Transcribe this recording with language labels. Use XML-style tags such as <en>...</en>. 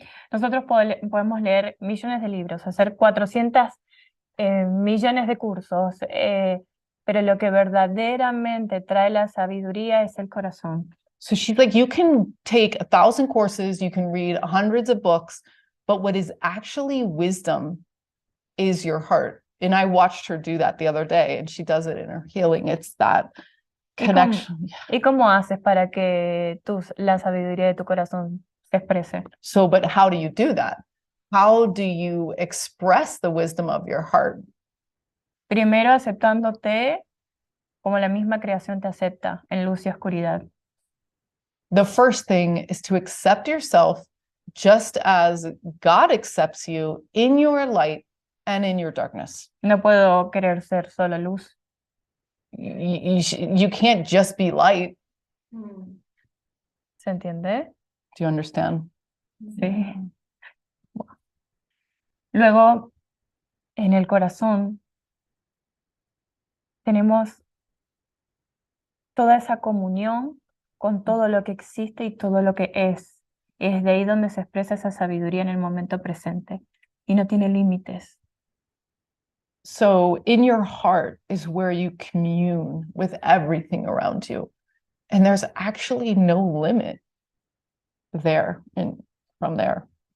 <es>Nosotros podemos leer millones de libros, hacer 400 millones de cursos, pero lo que verdaderamente trae la sabiduría es el corazón.</es> <en>So she's like, you can take 1,000 courses, you can read hundreds of books, but what is actually wisdom is your heart. And I watched her do that the other day, and she does it in her healing. It's that connection.</en> <es>¿Y cómo haces para que la sabiduría de tu corazón se exprese?</es> <en>So, but how do you do that? How do you express the wisdom of your heart?</en> <es>Primero aceptándote como la misma creación te acepta, en luz y oscuridad.</es> <en>The first thing is to accept yourself just as God accepts you in your light and in your darkness.</en> <es>No puedo querer ser solo luz.</es> <en>You can't just be light.</en> <es>¿Se entiende?</es> <en>Do you understand?</en> <es>Sí. Luego, en el corazón, tenemos toda esa comunión con todo lo que existe y todo lo que es. Es de ahí donde se expresa esa sabiduría en el momento presente y no tiene límites.</es> <en>So in your heart is where you commune with everything around you. And there's actually no limit there and from there.</en>